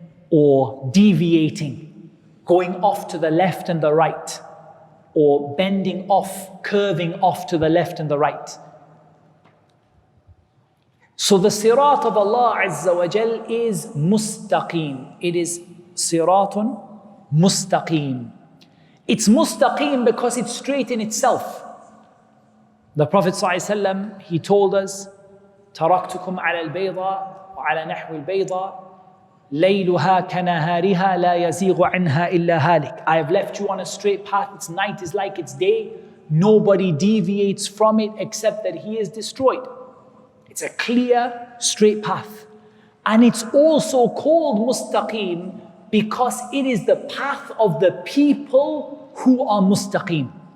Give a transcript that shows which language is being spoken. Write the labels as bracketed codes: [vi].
[en] or deviating, going off to the left and the right, or bending off, curving off to the left and the right. So the sirat of Allah Azza wa Jal is mustaqim. It is siratun mustaqim. It's mustaqim because it's straight in itself. The Prophet ﷺ, he told us, [ar] تَرَكْتُكُمْ عَلَى الْبَيْضَاءِ وَعَلَى نَحْوِ الْبَيْضَاءِ لَيْلُهَا كَنَهَارِهَا لَا يَزِيغُ عَنْهَا إِلَّا هَالِكَ. [en] I have left you on a straight path. Its night is like its day. Nobody deviates from it except that he is destroyed. It's a clear, straight path. And it's also called mustaqim because it is the path of the people who are mustaqim.